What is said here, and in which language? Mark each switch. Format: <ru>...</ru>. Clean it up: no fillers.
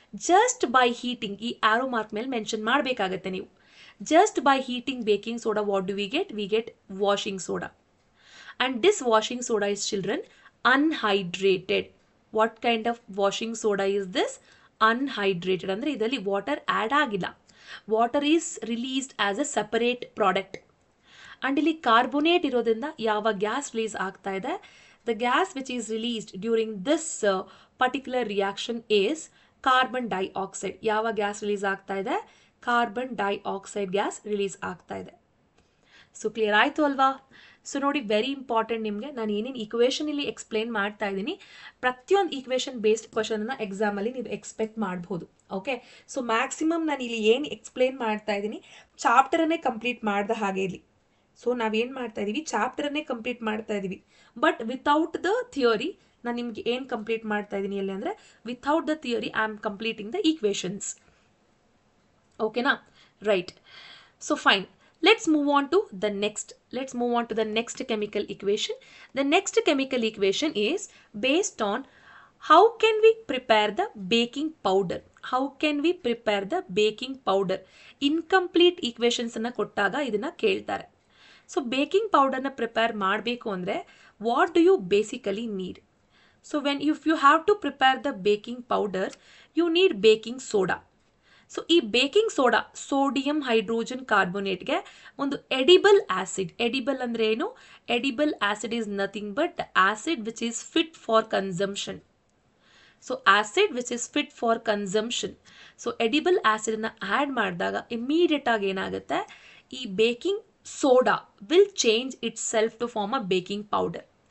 <en>Just by heating, ಈ arrow mark ಮೇಲೆ mention ಮಾಡಬೇಕಾಗುತ್ತೆ ನೀವು. Just by heating baking soda, what do we get? We get washing soda. And this washing soda is, children, unhydrated. What kind of washing soda is this?</en> <kn>Unhydrated. ಅಂದರೆ ಇದರಲ್ಲಿ water add ಆಗಿಲ್ಲ.</kn> <en>Water is released as a separate product.</en> <kn>And ಇಲ್ಲಿ carbonate ಇರೋದ್ರಿಂದ ಯಾವ gas release ಆಗ್ತಾ ಇದೆ?</kn> <en>The gas which is released during this particular reaction is carbon dioxide.</en> <kn>ಯಾವ gas release ಆಗ್ತಾ ಇದೆ? ಕಾರ್ಬನ್ ಡೈಆಕ್ಸೈಡ್ ಗ್ಯಾಸ್ ರಿಲೀಸ್ ಆಗ್ತಾ ಇದೆ. ಸೊ ಕ್ಲಿಯರ್ ಆಯಿತು ಅಲ್ವಾ? ಸೊ ನೋಡಿ, ವೆರಿ ಇಂಪಾರ್ಟೆಂಟ್ ನಿಮಗೆ ನಾನು ಏನೇನು ಈಕ್ವೇಷನ್ ಇಲ್ಲಿ ಎಕ್ಸ್ಪ್ಲೇನ್ ಮಾಡ್ತಾ ಇದ್ದೀನಿ, ಪ್ರತಿಯೊಂದು ಈಕ್ವೇಷನ್ ಬೇಸ್ಡ್ ಕ್ವಶನನ್ನು ಎಕ್ಸಾಮಲ್ಲಿ ನೀವು ಎಕ್ಸ್ಪೆಕ್ಟ್ ಮಾಡ್ಬೋದು. ಓಕೆ, ಸೊ ಮ್ಯಾಕ್ಸಿಮಮ್ ನಾನು ಇಲ್ಲಿ ಏನು ಎಕ್ಸ್ಪ್ಲೇನ್ ಮಾಡ್ತಾ ಇದ್ದೀನಿ ಚಾಪ್ಟರನ್ನೇ ಕಂಪ್ಲೀಟ್ ಮಾಡಿದ ಹಾಗೆ ಇಲ್ಲಿ. ಸೊ ನಾವೇನು ಮಾಡ್ತಾ ಇದ್ದೀವಿ, ಚಾಪ್ಟರನ್ನೇ ಕಂಪ್ಲೀಟ್ ಮಾಡ್ತಾ ಇದ್ದೀವಿ, ಬಟ್</kn> <en>Without the theory ನಾನು ನಿಮ್ಗೆ ಏನು ಕಂಪ್ಲೀಟ್ ಮಾಡ್ತಾ ಇದ್ದೀನಿ ಅಲ್ಲಿ ಅಂದರೆ, without the theory I am completing the equations. ಓಕೆನಾ? Right. So fine. Let's move on to the next chemical equation. The next chemical equation is based on how can we prepare the baking powder. How can we prepare the baking powder? Incomplete equations</en> <kn>anna kottaga idina keltare.</kn> <en>So baking powder na prepare</en> <kn>ಮಾಡಬೇಕು ಅಂದ್ರೆ</kn> <en>what do you basically need? So if you have to prepare the baking powder, you need baking soda.</en> <kn>So ಈ baking soda, sodium hydrogen ಕಾರ್ಬೋನೇಟ್ಗೆ ಒಂದು edible acid. Edible ಅಂದರೆ ಏನು?</kn> <en>Edible acid is nothing but acid which is fit for consumption. So acid which is fit for consumption. So edible ಆಸಿಡನ್ನ add ಮಾಡಿದಾಗ immediate ಆಗಿ ಏನಾಗುತ್ತೆ, ಈ baking soda will change itself to form a baking powder.</en>